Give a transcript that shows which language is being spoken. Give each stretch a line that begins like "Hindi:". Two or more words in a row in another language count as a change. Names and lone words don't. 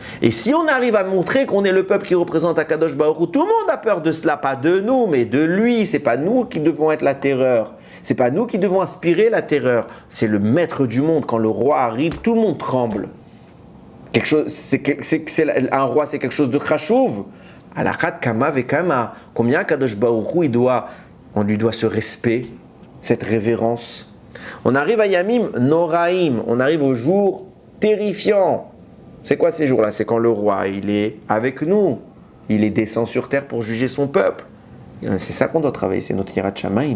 French: Et si on arrive à montrer qu'on est le peuple qui représente Akadosh Baruch Hu, tout le monde a peur de cela, pas de nous, mais de lui. C'est pas nous qui devons être la terreur. C'est pas nous qui devons inspirer la terreur. C'est le maître du monde. Quand le roi arrive, tout le monde tremble. Un roi, c'est quelque chose de krachouv.
Hebrew: על אחת כמה וכמה.
French: Combien Akadosh Baruch Hu, on lui doit ce respect, cette révérence. On arrive à Yamim Noraim. On arrive au jour terrifiant. C'est quoi ces jours-là? C'est quand le roi, il est avec nous. Il est descend sur terre pour juger son peuple. C'est ça qu'on doit travailler, c'est notre
Hebrew: יראת שמים.